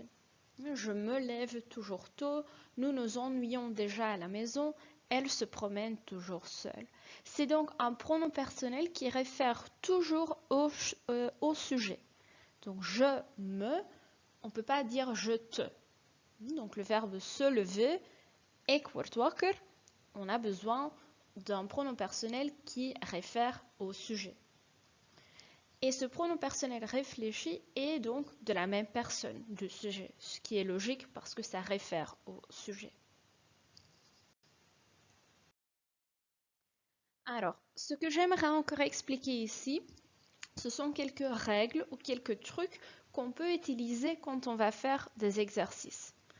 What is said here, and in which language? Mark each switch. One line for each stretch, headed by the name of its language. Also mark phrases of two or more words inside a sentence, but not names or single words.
French: Je me lève toujours tôt, nous nous ennuyons déjà à la maison, elle se promène toujours seule. C'est donc un pronom personnel qui réfère toujours au sujet. Donc je me, on ne peut pas dire je te. Donc le verbe se lever,
Dutch: ik word wakker,
French: on a besoin d'un pronom personnel qui réfère au sujet. Et ce pronom personnel réfléchi est donc de la même personne, du sujet, ce qui est logique parce que ça réfère au sujet. Alors, ce que j'aimerais encore expliquer ici, ce sont quelques règles ou quelques trucs qu'on peut utiliser quand on va faire des exercices.